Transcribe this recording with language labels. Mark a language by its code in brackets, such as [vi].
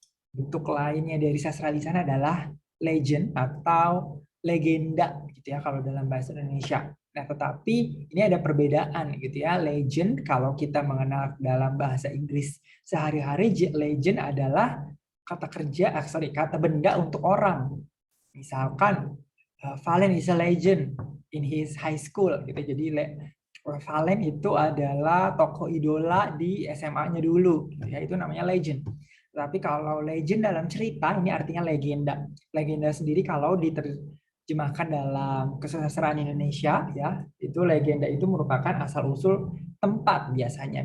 [id] Bentuk lainnya dari sastra lisan adalah legend atau legenda gitu ya kalau dalam bahasa Indonesia. Nah, tetapi ini ada perbedaan gitu ya. Legend kalau kita mengenal dalam bahasa Inggris sehari-hari, legend adalah kata kerja, kata benda untuk orang. [en] Misalkan Valen is a legend in his high school gitu. [id] Jadi Valen itu adalah tokoh idola di SMA-nya dulu gitu ya. Itu namanya legend. Tapi kalau legend dalam cerita ini artinya legenda. Legenda sendiri kalau diterjemahkan dalam kesusastraan Indonesia ya, itu legenda itu merupakan asal-usul tempat biasanya.